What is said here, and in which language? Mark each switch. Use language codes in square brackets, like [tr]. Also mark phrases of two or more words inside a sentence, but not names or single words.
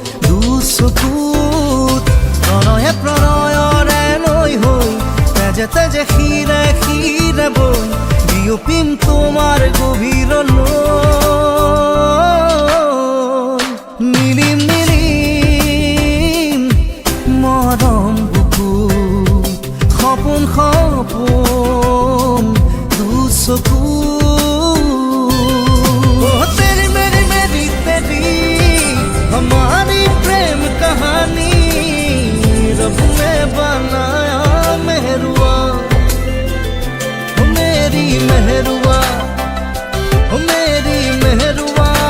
[as] দুচকুত প্ৰণয়ে প্ৰণয়ৰে নৈ হৈ তেজে তেজে শিৰে শিৰে বৈ বিয়পিম তোমাৰ গভীৰলৈ নিলিম নিলিম মৰম বুকুত সপোন সপোন [hi] দুচকুত तेरी मेरी मेरी तेरी हमारी प्रेम कहानी रब ने बनाया मेहरुआ मेरी मेहरुआ मेरी मेहरुआ